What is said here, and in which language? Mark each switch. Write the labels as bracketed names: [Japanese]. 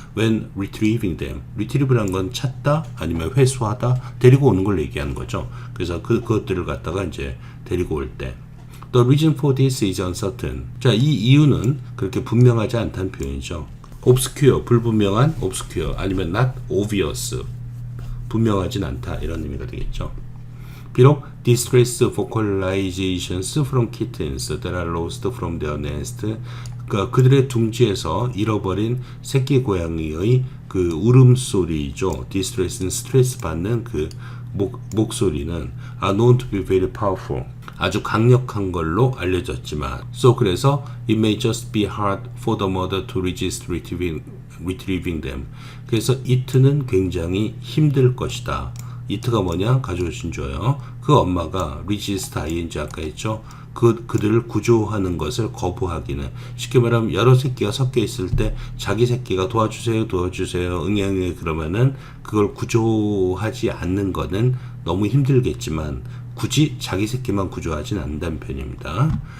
[English] when retrieving them [Korean] retrieve란 건 찾다 아니면 회수하다 데리고 오는 걸 얘기하는 거죠. 그래서 그것들을 갖다가 이제 데리고 올 때 [English] The reason for this is uncertain. [Korean] 자, 이 이유는 그렇게 분명하지 않다는 표현이죠. obscure, 불분명한 obscure 아니면 [English] not obvious, [Korean] 분명하진 않다 이런 의미가 되겠죠. 비록 [English] distress vocalizations from kittens that are lost from their nest [Korean] 그들의 둥지에서 잃어버린 새끼 고양이의 그 울음소리죠. distress는 스트레스 받는 그 목소리는 [English] are known to be very powerful. [Korean] 아주 강력한 걸로 알려졌지만 그래서 [English] it may just be hard for the mother to resist retrieving them. [Korean] 그래서 it는 굉장히 힘들 것이다. it가 뭐냐? 가져오신 줘요. 그 엄마가 resist ing 아까 했죠. 그들을 구조하는 것을 거부하기는 쉽게 말하면 여러 새끼가 섞여 있을 때 자기 새끼가 도와주세요 응애 그러면은 그걸 구조하지 않는 거는 너무 힘들겠지만 굳이 자기 새끼만 구조하진 않는다는 편입니다.